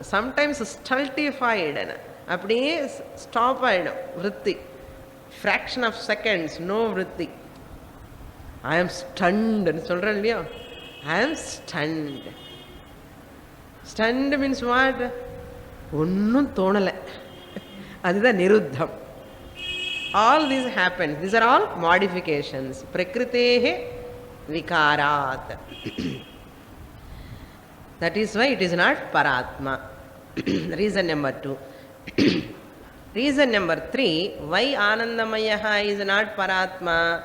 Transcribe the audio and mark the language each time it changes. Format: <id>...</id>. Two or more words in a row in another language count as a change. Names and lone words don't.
<en>Sometimes stultified.</en> <ta>அப்படியே ஸ்டாப் ஆயிடும்.</ta> <en>Vritti. Fraction of seconds, no vritti. I am stunned. I am stunned. Stunned means what?</en> <ta>ஒண்ணும் தோணல. அடிட நிருத்தம்.</ta> <en>All these happen. These are all modifications.</en> <sa>प्रकृतेः विकारात्.</sa> <en>That is why it is not Paratma. Reason number 2. Reason number 3, why Anandamayaha is not Paratma?</en>